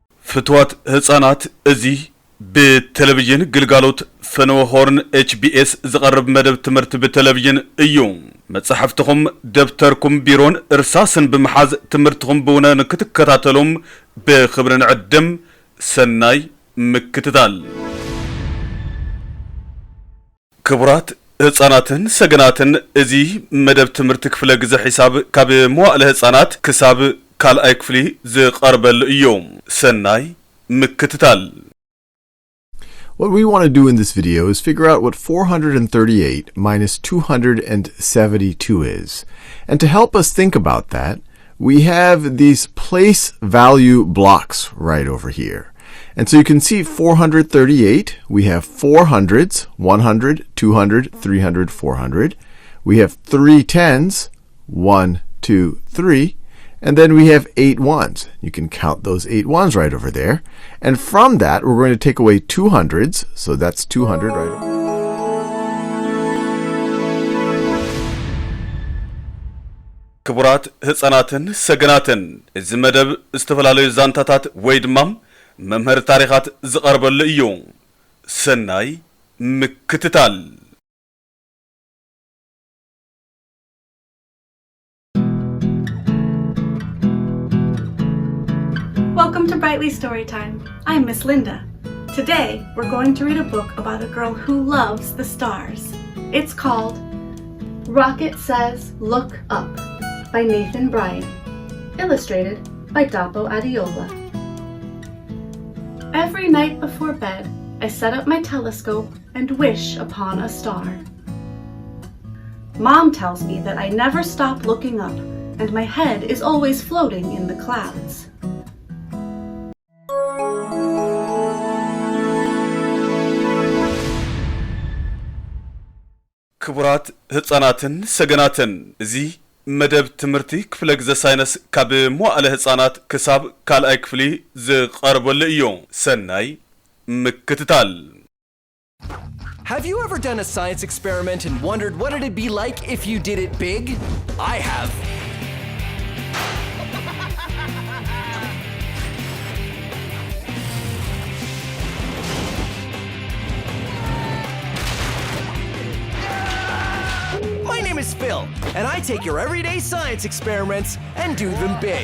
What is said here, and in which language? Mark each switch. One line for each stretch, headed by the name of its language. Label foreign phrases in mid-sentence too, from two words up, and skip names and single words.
Tigrinya: ፍትዋት ህፃናት እዚ በቴሌቪዥን ግልጋሎት ፈነወ ሆርን HBS ዝቐርብ መደብ ትምህርቲ በቴሌቪዥን እዩ መጽሐፍትኩም ደብተርኩም ቢሮን እርሳስን በመሓዝ ትምህርትኩም ብውነ ንክትከታተሉም በኽብርን ዕድም ሰናይ ምክትታል ክቡራት ህፃናትን ሰገናትን እዚ መደብ ትምህርቲ ክፍለ ግዜ ሒሳብ ካብ መዋእለ ህፃናት ክሳብ ካልኣይ ክፍሊ ዝቐርበል እዩ ሰናይ ምክትታል
English: What we want to do in this video is figure out what 438 minus 272 is. And to help us think about that, we have these place value blocks right over here. And so you can see 438, we have 4 hundreds, 100, 200, 300, 400. We have 3 tens, 1, 2, 3. And then we have 8 ones. You can count those 8 ones right over there. And from that, we're going to take away 2 hundreds. So that's 200 right over.
Tigrinya: ክቡራት ህፃናትን ሰገናትን እዚ መደብ ዝተፈላለዩ ዛንታታት ወይ ድማ መምህር ታሪኻት ዝቐርበሉ እዩ ሰናይ ምክትታል
English: Welcome to Brightly Storytime. I'm Miss Linda. Today, we're going to read a book about a girl who loves the stars. It's called Rocket Says Look Up by Nathan Bryan, illustrated by Dapo Adiola. Every night before bed, I set up my telescope and wish upon a star. Mom tells me that I never stop looking up, and my head is always floating in the clouds.
Tigrinya: ክቡራት ህፃናትን ሰገናትን እዚ መደብ ትምህርቲ ክፍለ ግዜ ሳይንስ ካብ መዋእለ ህፃናት ክሳብ ካልኣይ ክፍሊ ዝቐርበሉ እዩ ሰናይ ምክትታል
English: Have you ever done a science experiment and wondered what it'd be like if you did it big? I have. My name is Phil, and I take your everyday science experiments and do them big.